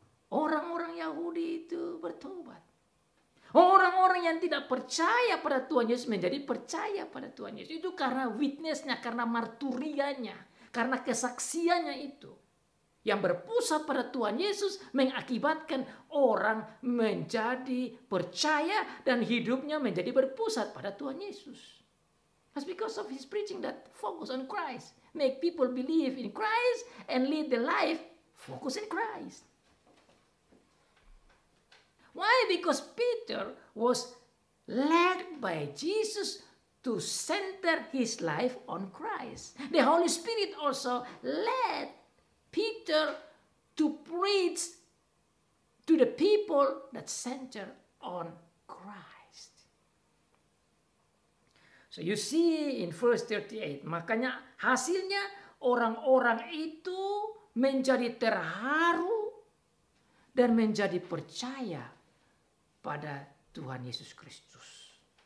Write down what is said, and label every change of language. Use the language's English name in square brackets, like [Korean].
[Indonesian] Orang-orang Yahudi itu bertobat. Orang-orang yang tidak percaya pada Tuhan Yesus menjadi percaya pada Tuhan Yesus. Itu karena witnessnya, karena marturianya, karena kesaksiannya itu. Yang berpusat pada Tuhan Yesus mengakibatkan orang menjadi percaya dan hidupnya menjadi berpusat pada Tuhan Yesus. [English] That's because of his preaching that focus on Christ. Make people believe in Christ and lead the life focus in Christ. Why? Because Peter was led by Jesus to center his life on Christ. The Holy Spirit also led Peter to preach to the people that center on Christ. So you see in verse 38, [Indonesian] makanya hasilnya orang-orang itu menjadi terharu dan menjadi percaya pada Tuhan Yesus Kristus.